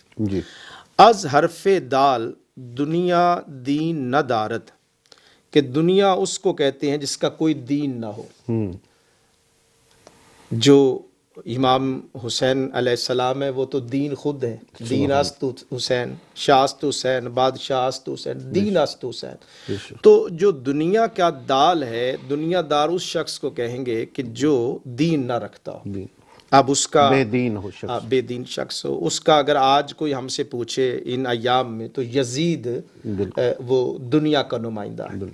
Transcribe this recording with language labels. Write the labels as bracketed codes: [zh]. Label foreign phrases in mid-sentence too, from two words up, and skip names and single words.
[ur] جی [fa] از حرف دال دنیا دین نہ دارد، [ur] کہ دنیا اس کو کہتے ہیں جس کا کوئی دین نہ ہو۔ جو امام حسین علیہ السلام ہے وہ تو دین خود ہے، [fa] دین است حسین، شاست حسین، بادشاہ است حسین، دین است حسین۔ [ur] تو جو دنیا کا دال ہے، دنیا دار اس شخص کو کہیں گے کہ جو دین نہ رکھتا ہو، اب اس کا بے دین ہو شخص، بے دین شخص ہو۔ اس کا اگر آج کوئی ہم سے پوچھے ان ایام میں تو یزید وہ دنیا کا نمائندہ ہے۔